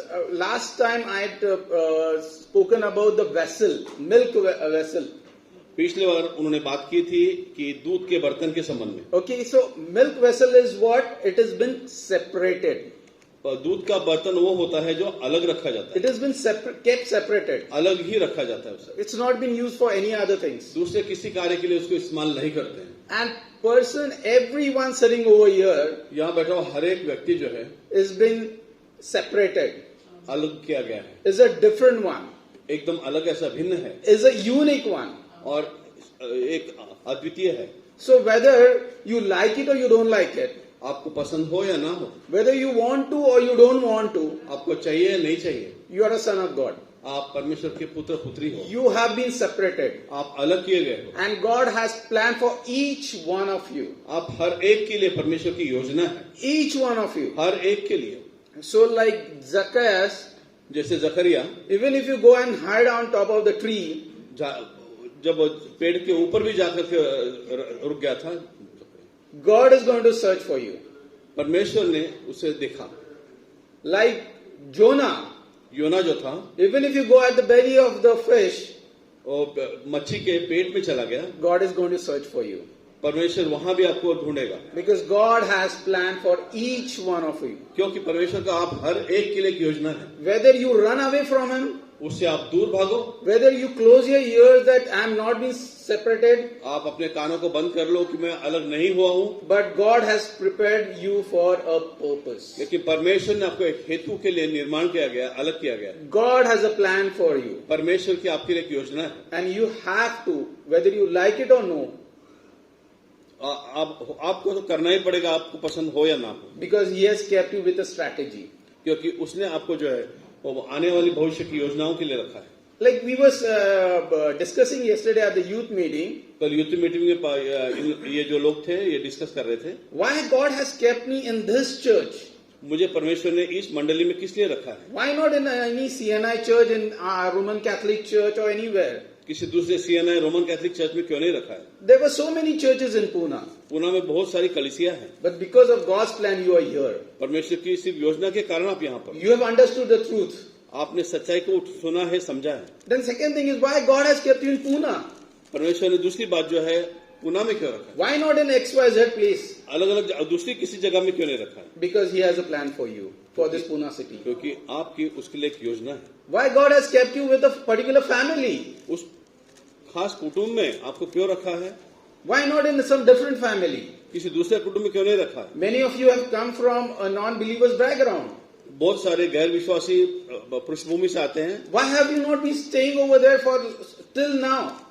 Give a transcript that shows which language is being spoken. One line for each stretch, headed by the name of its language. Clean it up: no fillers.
English: last time I had spoken about the vessel, milk vessel.
Hindi: पिछले बार उन्होंने बात की थी कि दूध के बर्तन के संबंध में।
English: Okay, so milk vessel is what? It has been separated.
Hindi: दूध का बर्तन वो होता है जो अलग रखा जाता है,
English: It has been kept separated.
Hindi: अलग ही रखा जाता है उसे,
English: It's not been used for any other things.
Hindi: दूसरे किसी कार्य के लिए उसको इस्तेमाल नहीं करते हैं।
English: And everyone sitting over here
Hindi: यहाँ बैठा हुआ हर एक व्यक्ति जो है
English: is been separated,
Hindi: अलग किया गया है,
English: is a different one,
Hindi: एकदम अलग ऐसा भिन्न है
English: is a unique one.
Hindi: और एक अद्वितीय है।
English: So whether you like it or you don't like it,
Hindi: आपको पसंद हो या ना हो,
English: whether you want to or you don't want to,
Hindi: आपको चाहिए या नहीं चाहिए,
English: you are a son of God.
Hindi: आप परमेश्वर के पुत्र पुत्री हो,
English: You have been separated.
Hindi: आप अलग किए गए हो।
English: And God has planned for each one of you.
Hindi: आप हर एक के लिए परमेश्वर की योजना है,
English: Each one of you.
Hindi: हर एक के लिए।
English: So like Zacchaeus,
Hindi: जैसे जकरिया
English: even if you go and hide on top of the tree,
Hindi: जब पेड़ के ऊपर भी जाकर के रुक गया था,
English: God is going to search for you.
Hindi: परमेश्वर ने उसे देखा।
English: Like Jonah,
Hindi: योना जो था,
English: even if you go at the belly of the fish,
Hindi: वो मच्छी के पेट में चला गया,
English: God is going to search for you.
Hindi: परमेश्वर वहां भी आपको ढूंढेगा,
English: Because God has planned for each one of you.
Hindi: क्योंकि परमेश्वर का आप हर एक के लिए एक योजना है।
English: Whether you run away from Him,
Hindi: उससे आप दूर भागो,
English: whether you close your ears that I am not being separated,
Hindi: आप अपने कानों को बंद कर लो कि मैं अलग नहीं हुआ हूं,
English: but God has prepared you for a purpose.
Hindi: लेकिन परमेश्वर ने आपको एक हेतु के लिए निर्माण किया गया, अलग किया गया।
English: God has a plan for you.
Hindi: परमेश्वर की आपके लिए एक योजना है,
English: And you have to, whether you like it or no,
Hindi: आपको तो करना ही पड़ेगा, आपको पसंद हो या ना हो,
English: because He has kept you with a strategy.
Hindi: क्योंकि उसने आपको जो है वो आने वाली भविष्य की योजनाओं के लिए रखा है।
English: Like we were discussing yesterday at the youth meeting,
Hindi: कल यूथ मीटिंग में ये जो लोग थे ये डिस्कस कर रहे थे,
English: why God has kept me in this church?
Hindi: मुझे परमेश्वर ने इस मंडली में किस लिए रखा है,
English: Why not in any CNI church, in Roman Catholic church or anywhere?
Hindi: किसी दूसरे CNI रोमन कैथोलिक चर्च में क्यों नहीं रखा है।
English: There were so many churches in Pune,
Hindi: Pune में बहुत सारी कलीसिया है,
English: but because of God's plan you are here.
Hindi: परमेश्वर की सिर्फ योजना के कारण आप यहाँ पर,
English: You have understood the truth.
Hindi: आपने सच्चाई को सुना है, समझा है।
English: Then second thing is why God has kept you in Pune?
Hindi: परमेश्वर ने दूसरी बात जो है पुणे में क्यों रखा है,
English: Why not in XYZ place?
Hindi: अलग अलग दूसरी किसी जगह में क्यों नहीं रखा है,
English: Because He has a plan for you, for this Pune city.
Hindi: क्योंकि आपकी उसके लिए एक योजना है।
English: Why God has kept you with a particular family?
Hindi: उस खास कुटुंब में आपको क्यों रखा है,
English: Why not in some different family?
Hindi: किसी दूसरे कुटुंब में क्यों नहीं रखा है।
English: Many of you have come from a non-believer's background.
Hindi: बहुत सारे गैर विश्वासी पृष्ठभूमि से आते हैं,
English: Why have you not been staying over there for till now?